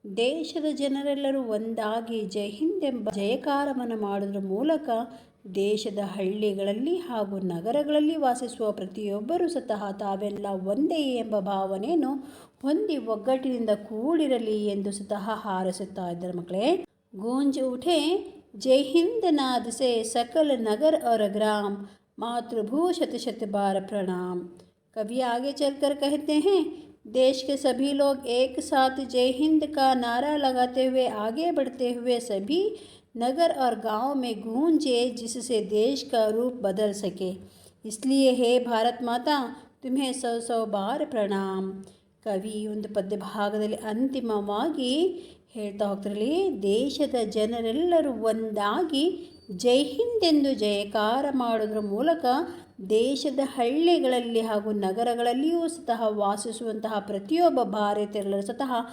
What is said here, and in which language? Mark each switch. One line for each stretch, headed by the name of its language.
Kannada: ದೇಶದ ಜನರೆಲ್ಲರೂ ಒಂದಾಗಿ ಜೈ ಹಿಂದ್ ಎಂಬ ಜಯಕಾರವನ್ನು ಮಾಡುವುದರ ಮೂಲಕ ದೇಶದ ಹಳ್ಳಿಗಳಲ್ಲಿ ಹಾಗೂ ನಗರಗಳಲ್ಲಿ ವಾಸಿಸುವ ಪ್ರತಿಯೊಬ್ಬರೂ ಸಹ ತಾವೆಲ್ಲ ಒಂದೇ ಎಂಬ ಭಾವನೆಯನ್ನು ಹೊಂದಿ ಒಗ್ಗಟ್ಟಿನಿಂದ ಕೂಡಿರಲಿ ಎಂದು ಸಹ ಹಾರೈಸುತ್ತಾ ಇದ್ದಾರೆ ಮಕ್ಕಳೇ.
Hindi: ಗೂಂಜ್ ಉಠೆ जय हिंद नाद से सकल नगर और ग्राम, मातृभू शत शत बार प्रणाम। कवि आगे चलकर कहते हैं, देश के सभी लोग एक साथ जय हिंद का नारा लगाते हुए आगे बढ़ते हुए सभी नगर और गांव में गूंजे, जिससे देश का रूप बदल सके। इसलिए हे भारत माता, तुम्हें 100 बार प्रणाम।
Kannada: कवि ಒಂದು ಪದ್ಯ ಭಾಗದಲ್ಲಿ ಅಂತಿಮವಾಗಿ ಹೇಳ್ತಾ ಹೋಗ್ತಿರಲಿ, ದೇಶದ ಜನರೆಲ್ಲರೂ ಒಂದಾಗಿ ಜೈ ಹಿಂದ್ ಎಂದು ಜಯಕಾರ ಮಾಡೋದ್ರ ಮೂಲಕ ದೇಶದ ಹಳ್ಳಿಗಳಲ್ಲಿ ಹಾಗೂ ನಗರಗಳಲ್ಲಿಯೂ ಸಹ ವಾಸಿಸುವಂತಹ ಪ್ರತಿಯೊಬ್ಬ ಭಾರತೀಯರೆಲ್ಲರೂ ಸಹ